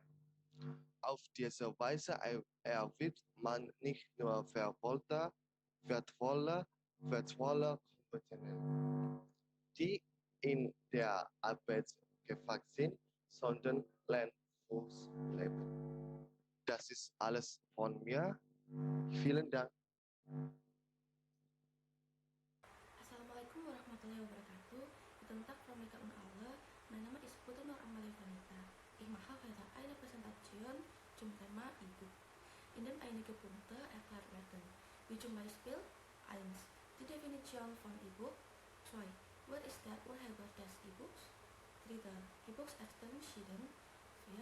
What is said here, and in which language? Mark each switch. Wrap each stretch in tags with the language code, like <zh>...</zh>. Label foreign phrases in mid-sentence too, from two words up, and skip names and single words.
<de>Auf diese Weise erwirbt man nicht nur wertvolle Kompetenzen, die in der Arbeit gefragt sind, sondern lernt fürs Leben. Das ist alles von mir. Vielen Dank.</de> <ar>Assalamualaikum warahmatullahi wabarakatuh.</ar> <de>Guten Tag, Frau Mika und alle. Mein Name ist Putri Nur Amalia Vanita. Ich mache heute eine Präsentation zum Thema E-Book. In dem einige Punkte erklärt werden. Wie zum Beispiel 1. Die Definition von E-Book. 2.</de> <en>What is</en> <de>der Urheber des E-Books? 3. E-Books Extension. 4.</de>